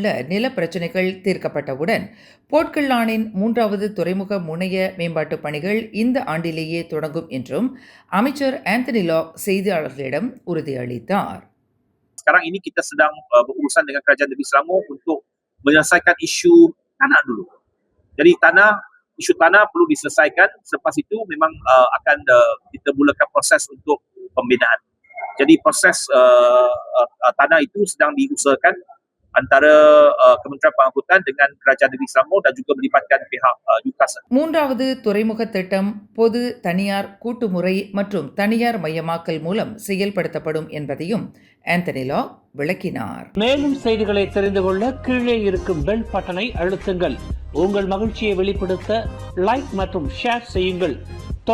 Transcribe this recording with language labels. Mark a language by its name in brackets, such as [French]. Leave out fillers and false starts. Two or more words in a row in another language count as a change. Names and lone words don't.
[Tamil] நில பிரச்சினைகள் தீர்க்கப்பட்டவுடன் போர்ட்கில்லாண்டின் 3வது துறைமுக முனைய மேம்பாட்டு பணிகள் இந்த ஆண்டிலேயே தொடங்கும் என்றும் அமைச்சர் ஆந்தனி லாக் செய்தியாளர்களிடம் உறுதியளித்தார். [Malay] Sekarang ini kita sedang berurusan dengan Kerajaan Negeri Selangor untuk menyelesaikan isu tanah dulu. Jadi isu tanah perlu diselesaikan. Selepas itu memang akan kita mulakan proses untuk pembinaan. Jadi proses tanah itu sedang diusahakan antara Kementerian Pengangkutan dengan Kerajaan Negeri Selangor dan juga melibatkan pihak UKAS. [Tamil] 3வது துறைமுக திட்டம் பொது தனியார் கூட்டுமுறை மற்றும் தனியார் மையமாக்கல் மூலம் செயல்படுத்தப்படும் என்பதையும் ஆந்தனி லாக் விளக்கினார். மேலும் செய்திகளை தெரிந்து கொள்ள கீழே இருக்கும் பெல் பட்டனை அழுத்துங்கள். உங்கள் மகிழ்ச்சியை வெளிப்படுத்த லைக் மற்றும் ஷேர் செய்யுங்கள்.